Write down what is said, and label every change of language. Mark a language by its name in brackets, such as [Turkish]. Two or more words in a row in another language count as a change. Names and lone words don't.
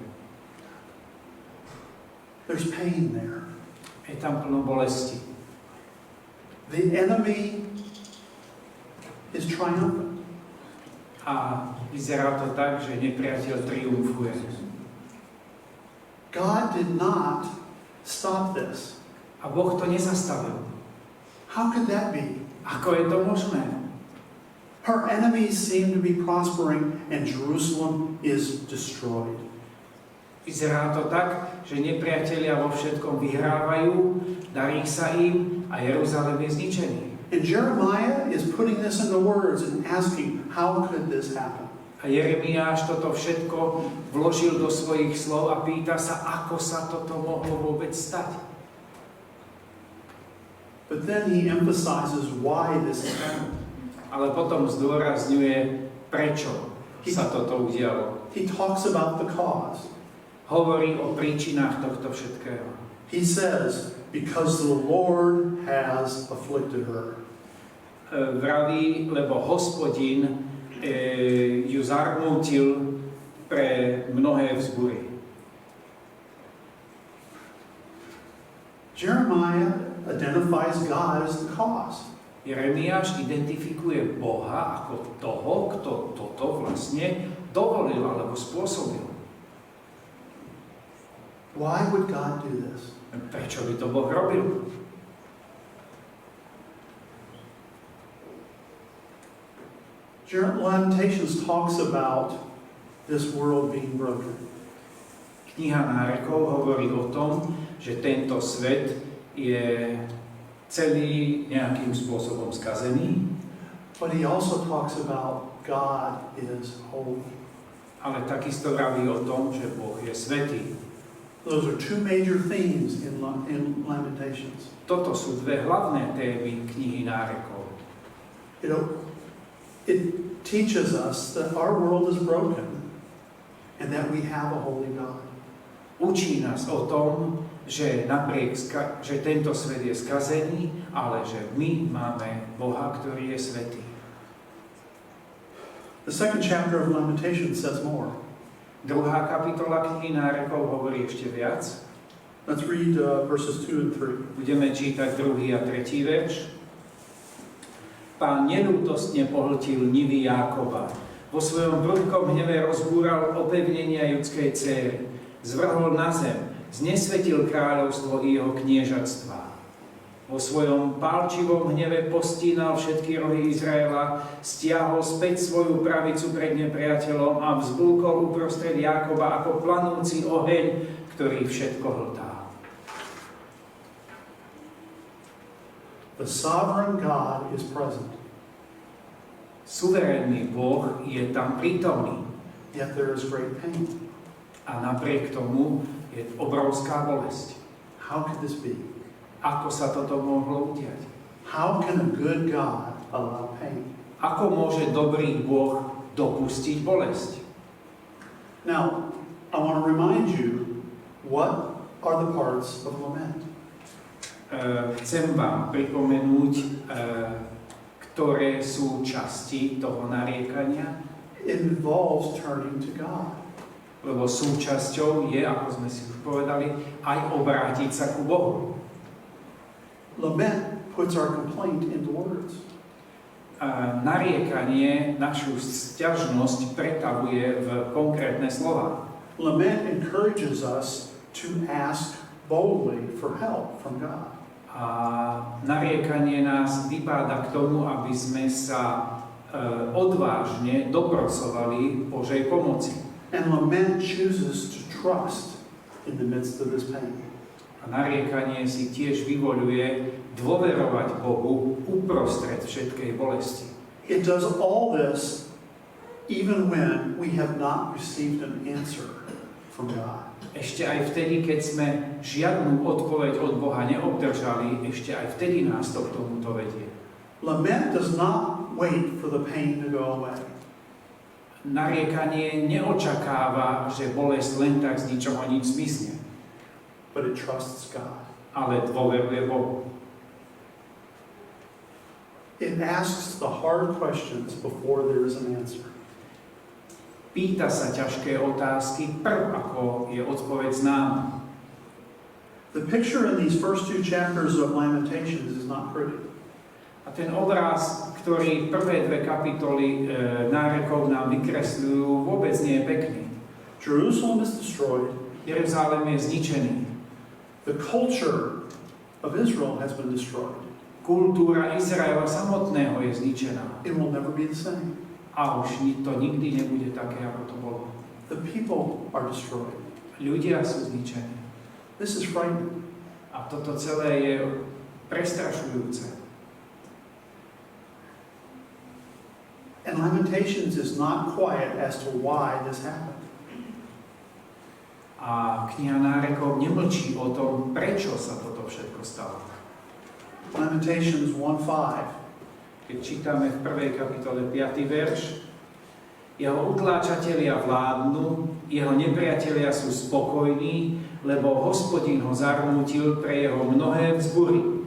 [English] There's pain there. [Slovak] Je tam plno bolesti. [English] The enemy is triumphant. [Slovak] A vyzerá to tak, že nepriateľ triumfuje. [English] God did not stop this. [Slovak] A Boh to nezastavil. [English] How could that be? [Slovak] Ako je to možné? [English] Her enemies seem to be prospering and Jerusalem is destroyed. [Slovak] Vyzerá to tak, že nepriatelia vo všetkom vyhrávajú, darí sa im a Jeruzalém je zničený. [English] And Jeremiah is putting this into words and asking, how could this happen? [Slovak] A Jeremiáš toto všetko vložil do svojich slov a pýta sa, ako sa toto mohlo vôbec stať. [English] But then he emphasizes why this is happening. [Slovak] Ale potom zdôrazňuje, prečo sa toto udialo. [English] He talks about the cause. [Slovak] Hovorí o príčinách tohto všetkého. [English] He says, because the Lord has afflicted her. [Slovak] Vraví, lebo Hospodin ju zarmútil pre mnohé vzbúry. [English] Jeremiah identifies God as the cause. [Slovak] Jeremiáš identifikuje Boha ako toho, kto toto vlastne dovolil alebo spôsobil. [English] Why would God do this? [Slovak] Prečo by to Boh robil? [English] Lamentations talks about this world being broken. [Slovak] Kniha Nárekov hovorí o tom, že tento svet je celý nejakým spôsobom skazený. [English] But he also talks about God is holy. [Slovak] Ale takisto vraví o tom, že Boh je svätý. [English] Those are two major themes in Lamentations. [Slovak] Toto sú dve hlavné témy knihy Nárekov. [English] It teaches us that our world is broken and that we have a holy God. [Slovak] Učí nás o tom, že že tento svet je skazený, ale že my máme Boha, ktorý je svätý. [English] The second chapter of Lamentations says more. [Slovak] Druhá kapitola knihy Nárekov hovorí ešte viac. [English] Let's read verses 2 and 3. [Slovak] Budeme čítať 2. a 3. verš. Pán neľútostne pohltil nivy Jákoba. Vo svojom prudkom hneve rozbúral opevnenia judskej céry. Zvrhol na zem, znesvetil kráľovstvo i jeho kniežatstvá. Vo svojom pálčivom hneve postínal všetky rohy Izraela, stiahol späť svoju pravicu pred nepriateľom a vzblúkol uprostred Jákoba ako planúci oheň, ktorý všetko hltá. [English] The sovereign God is present. [Slovak] Suverénny Boh je tam prítomný. [English] Yet there is great pain. [Slovak] A napriek tomu je obrovská bolesť. [English] How could this be? [Slovak] Ako sa toto mohlo udiať? [English] How can a good God allow pain? [Slovak] Ako môže dobrý Boh dopustiť bolesť? [English] Now, I want to remind you, what are the parts of lament? [Slovak] Chcem vám pripomenúť, ktoré sú časti toho nariekania. [English] It involves turning to God. [Slovak] Lebo súčasťou je, ako sme si už povedali, aj obrátiť sa ku Bohu. [English] Lament puts our complaint into words. [Slovak] Nariekanie našu sťažnosť pretavuje v konkrétne slova. [English] Lament encourages us to ask boldly for help from God. [Slovak] A nariekanie nás vybáda k tomu, aby sme sa odvážne doprosovali Božej pomoci. [English] And lament chooses to trust in the midst of this pain. [Slovak] A nariekanie si tiež vyvoľuje dôverovať Bohu uprostred všetkej bolesti. [English] It does all this even when we have not received an answer from God. [Slovak] Ešte aj vtedy, keď sme žiadnu odpoveď od Boha neobdržali, ešte aj vtedy nás to k tomuto vedie. [English] Lament does not wait for the pain to go away. [Slovak] Nariekanie neočakáva, že bolesť len tak z ničoho nič zmizne, [English] But it trusts God. [Slovak] ale dôveruje Bohu. [English] It asks the hard questions before there is an answer. [Slovak] Pýta sa ťažké otázky prv, ako je odpoveď známa. [English] The picture in these first two chapters of Lamentations is not pretty. [Slovak] A ten obraz, ktorý prvé dve kapitoly Nárekov nám vykresľujú, vôbec nie je pekný. [English] Jerusalem is destroyed. [Slovak] Jeruzalém je zničený. [English] The culture of Israel has been destroyed. [Slovak] Kultúra Izraela samotného je zničená. [English] It will never be the same. [Slovak] A už to nikdy nebude také, ako to bolo. [English] The people are destroyed. [Slovak] Ľudia sú zničení. [English] This is frightening. [Slovak] A toto celé je prestrašujúce. [English] And Lamentations is not quiet as to why this happened. [Slovak] A kniha Nárekov nemlčí o tom, prečo sa toto všetko stalo. [English] Lamentations 1:5. [Slovak] Keď čítame v 1. kapitole 5. verš, jeho utláčatelia vládnu, jeho nepriatelia sú spokojní, lebo Hospodin ho zarmútil pre jeho mnohé vzbury.